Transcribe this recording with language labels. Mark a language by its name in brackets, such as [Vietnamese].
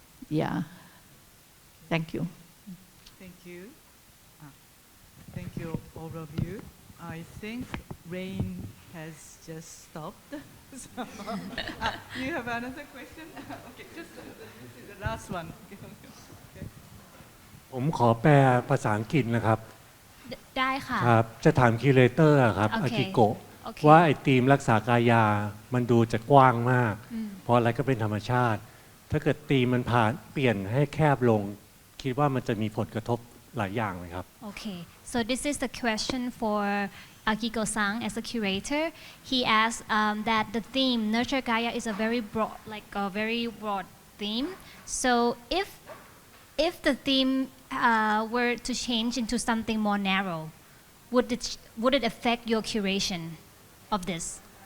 [English] Yeah. Thank you. Thank you. Thank you, all of you. I think rain has just stopped. So, you have another question? Okay, just this is the last one. Okay. [Thai] ผมขอแปลภาษาอังกฤษนะครับ ได้ค่ะ ครับจะถามคิวเรเตอร์ครับ โอ อา เค กิโกะ โอเค ว่าไอ้ธีมรักษากายามันดูจะกว้างมากเพราะอะไรก็เป็นธรรมชาติ ถ้าเกิดธีมมันเปลี่ยนให้แคบลงคิดว่ามันจะมีผลกระทบหลายอย่างไหมครับ [English] Okay, so this is the question for Akiko-san as a curator. He asked that the theme Nurture Gaia is a very broad, theme. So if if the theme were to change into something more narrow, would it affect your curation of this?